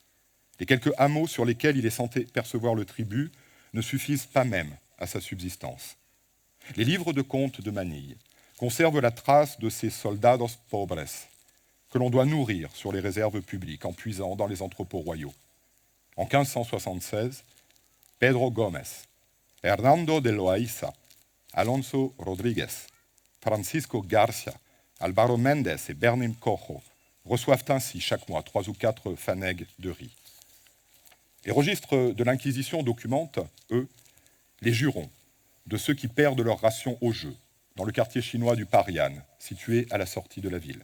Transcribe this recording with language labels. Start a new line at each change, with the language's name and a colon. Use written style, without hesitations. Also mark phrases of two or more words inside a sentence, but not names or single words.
French: Les quelques hameaux sur lesquels il est censé percevoir le tribut ne suffisent pas même à sa subsistance. Les livres de comptes de Manille conservent la trace de ces
Spanish: soldados pobres
French: que l'on doit nourrir sur les réserves publiques en puisant dans les entrepôts royaux. En 1576, Pedro Gómez, Hernando de Loaiza, Alonso Rodríguez, Francisco Garcia, Álvaro Méndez et Bernim Cojo reçoivent ainsi chaque mois 3 ou 4 fanegues de riz. Les registres de l'Inquisition documentent, eux, les jurons de ceux qui perdent leur ration au jeu, dans le quartier chinois du Parian, situé à la sortie de la ville.